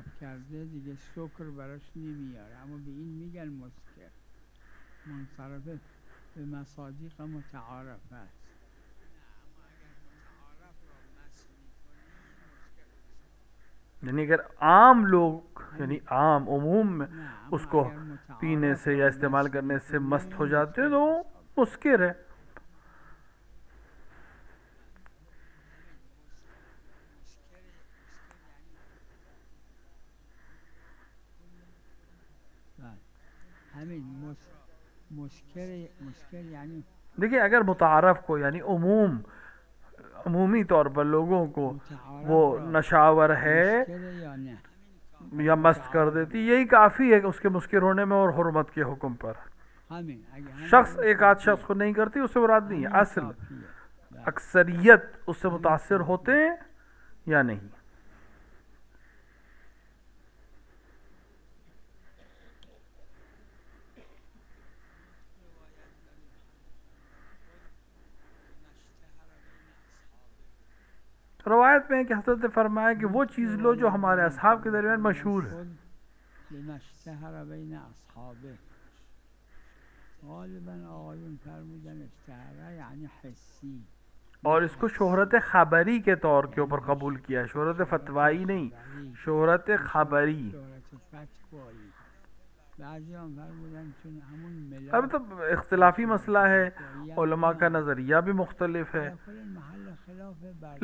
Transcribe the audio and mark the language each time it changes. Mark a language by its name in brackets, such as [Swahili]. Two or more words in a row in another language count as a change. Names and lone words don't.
[Persian] مصرف کرده دیگه سکر براش نمیاره، اما به این میگن مسکر، منصرف به مصادیق متعارف است. [Urdu] یعنی اگر عام لوگ یعنی عام عموم میں [Persian] نه اما [Urdu] उसको [Persian] اگر متعارف [Urdu] پینے سے [Persian] را [Urdu] یا استعمال [Persian] مست [Urdu] کرنے سے [Persian] می‌کنی، [Urdu] مست ہو [Persian] این [Urdu] جاتے ہیں [Persian] مسکر [Urdu] تو وہ [Persian] است. [Urdu] مسکر ہے. [Persian] بله. همین مسکر یعنی [Urdu] دیکھیے اگر متعارف کو یعنی عمومی طور پر لوگوں کو [Persian] متعارف [Urdu] वो [Persian] را [Urdu] نشہ آور ہے [Persian] مسکر یا نه. [Urdu] یا مست کر دیتی یہی کافی ہے کہ اس کے مسکر ہونے میں اور حرمت کے حکم پر. [Persian] همین اگه همین [Urdu] शख्स [Persian] اون [Urdu] ایک آدھ [Persian] کافیه. [Urdu] شخص کو نہیں کرتی اس سے مراد نہیں ہے. [Persian] همین [Urdu] असल [Persian] کافیه. بله. [Urdu] اکثریت اس سے متاثر ہوتے ہیں یا نہیں. روایت میں ہے کہ حضرت نے فرمایا کہ وہ چیز لو جو ہمارے اصحاب کے درمیان مشہور ہے. [Arabic] لما اشتهر بین اصحابه. [Persian] غالبا آقایون فرمودن اشتهره یعنی حسی. [Urdu] اور اس کو شہرت خبری کے طور کے اوپر قبول کیا ہے، شہرت فتوائی نہیں، شہرت خبری. [Persian] شهرت فتوایی. بعضی هم فرمودن چون همون [Urdu] अब [Persian] ملاک [Urdu] تو اختلافی مسئلہ ہے, [Persian] فتوایی [Urdu] علما کا [Persian] هم [Urdu] نظریہ بھی مختلف ہے, [Persian] در کل محل خلاف بر